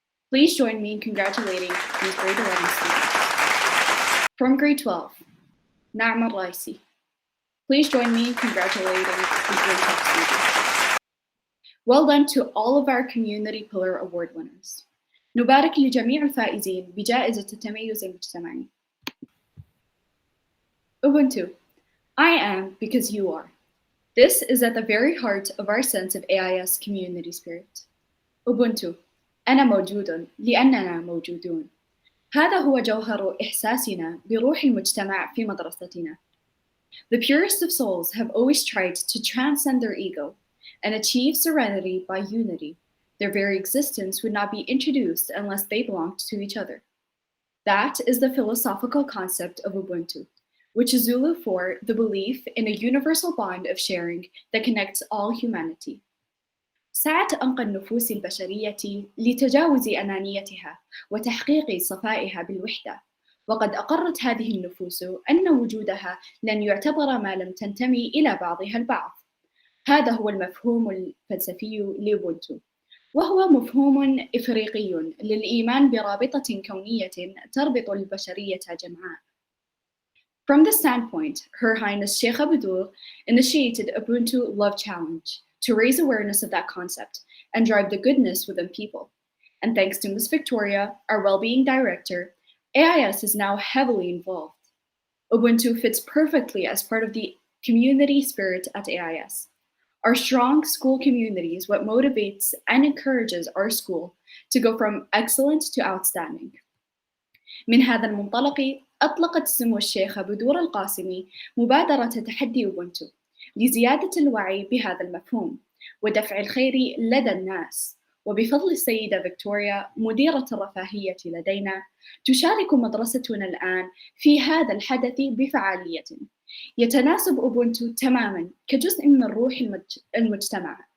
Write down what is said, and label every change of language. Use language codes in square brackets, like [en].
[en] Please join me in congratulating these grade 11 students. From grade 12, Na'ma Raisi. Please join me in congratulating these grade 12 students. Well done to all of our Community Pillar Award winners. [ar] نبارك لجميع الفائزين بجائزة التميز المجتمعي. [en] Ubuntu, I am because you are. This is at the very heart of our sense of AIS community spirit. [ar] Ubuntu, أنا موجود لأننا موجودون. هذا هو جوهر إحساسنا بروح المجتمع في مدرستنا. [en] The purest of souls have always tried to transcend their ego and achieve serenity by unity. Their very existence would not be introduced unless they belonged to each other. That is the philosophical concept of Ubuntu, which is Zulu for the belief in a universal bond of sharing that connects all humanity. [ar] سعت أنقى النفوس البشرية لتجاوز أنانيتها وتحقيق صفائها بالوحدة، وقد أقرت هذه النفوس أن وجودها لن يعتبر ما لم تنتمي إلى بعضها البعض. هذا هو المفهوم الفلسفي لأوبونتو، وهو مفهوم إفريقي للإيمان برابطة كونية تربط البشرية جمعاء. [en] From this standpoint, Her Highness Sheikh Abdul initiated Ubuntu Love Challenge to raise awareness of that concept and drive the goodness within people. And thanks to Ms. Victoria, our well-being director, AIS is now heavily involved. Ubuntu fits perfectly as part of the community spirit at AIS. Our strong school community is what motivates and encourages our school to go from excellent to outstanding. [ar] من هذا المنطلق أطلقت سمو الشيخة بدور القاسمي مبادرة تحدي أوبونتو لزيادة الوعي بهذا المفهوم ودفع الخير لدى الناس. وبفضل السيدة فيكتوريا مديرة الرفاهية لدينا، تشارك مدرستنا الآن في هذا الحدث بفعالية. يتناسب أوبونتو تماماً كجزء من روح المجتمع